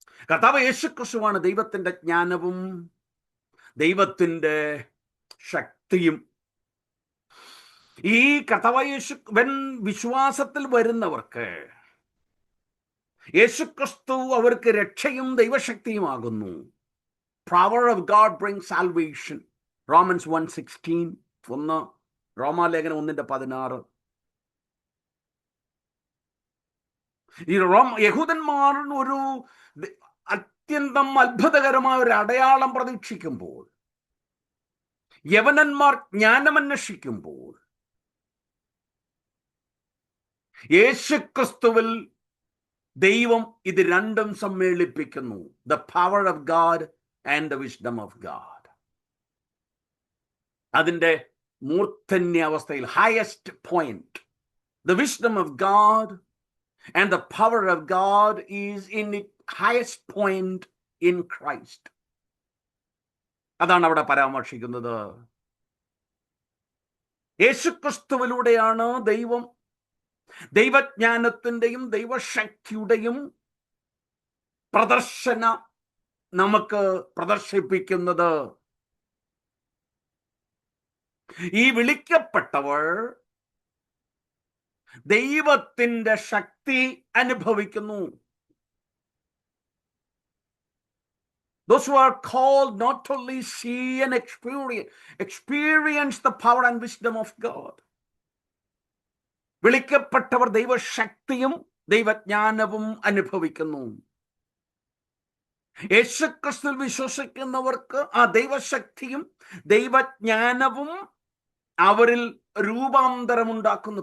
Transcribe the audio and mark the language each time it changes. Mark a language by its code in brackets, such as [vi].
[ml] കർത്താവ് യേശുക്രിസ്തുവാണ് ദൈവത്തിന്റെ ജ്ഞാനവും ദൈവത്തിന്റെ ശക്തിയും. ഈ കർത്താവ് യേശുവൻ വിശ്വാസത്തിൽ വരുന്നവർക്ക് യേശുക്രിസ്തു അവർക്ക് രക്ഷയും ദൈവശക്തിയുമാകുന്നു. [en] Power of God brings salvation. [ml] Romans 1:16. റോമാലേഖനം 1:16. ഈ യഹൂദന്മാർ ഒരു അത്യന്തം അത്ഭുതകരമായ ഒരു അടയാളം പ്രതീക്ഷിക്കുമ്പോൾ, യവനന്മാർ ജ്ഞാനമന്വേഷിക്കുമ്പോൾ, യേശുക്രിസ്തുവിൽ ദൈവം ഇത് രണ്ടും സമ്മേളിപ്പിക്കുന്നു. [en] The power of God and the wisdom of God. [ml] അതിൻ്റെ മൂർധന്യ അവസ്ഥയിൽ, [en] Highest point, the wisdom of God and the power of God is in its highest point in Christ. [ml] അതാണ് അവിടെ പരാമർശിക്കുന്നത്. യേശുക്രിസ്തുവിലൂടെയാണ് ദൈവം ദൈവജ്ഞാനത്തിന്റെയും ദൈവശക്തിയുടെയും പ്രദർശന നമുക്ക് പ്രദർശിപ്പിക്കുന്നത്. ഈ വിളിക്കപ്പെട്ടവർ ദൈവത്തിന്റെ ശക്തി അനുഭവിക്കുന്നു. [en] Those who are called not only see and experience the power and wisdom of God. [ml] വിളിക്കപ്പെട്ടവർ ദൈവശക്തിയും ദൈവജ്ഞാനവും അനുഭവിക്കുന്നു. യേശുക്രിസ്തുവിൽ വിശ്വസിക്കുന്നവർക്ക് ആ ദൈവശക്തിയും ദൈവജ്ഞാനവും അവരിൽ രൂപാന്തരമുണ്ടാക്കുന്നു.